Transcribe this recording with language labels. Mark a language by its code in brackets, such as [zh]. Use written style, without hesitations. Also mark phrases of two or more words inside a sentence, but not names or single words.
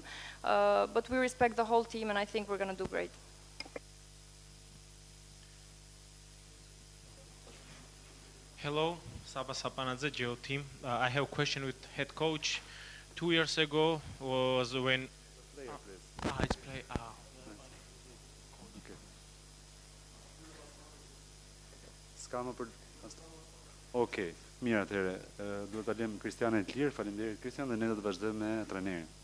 [en] But we respect the whole team, and I think we're going to do great. Hello. Saba Sapanadze, Geo team. I have a question with head coach. 2 years ago was when... it's play. [sq] Okay. S'ka më për... Okej, mirë atëherë. Duhet ta lëm Kristianin të lirë. Faleminderit Kristian, dhe ne do të vazhdojmë me trajnerin.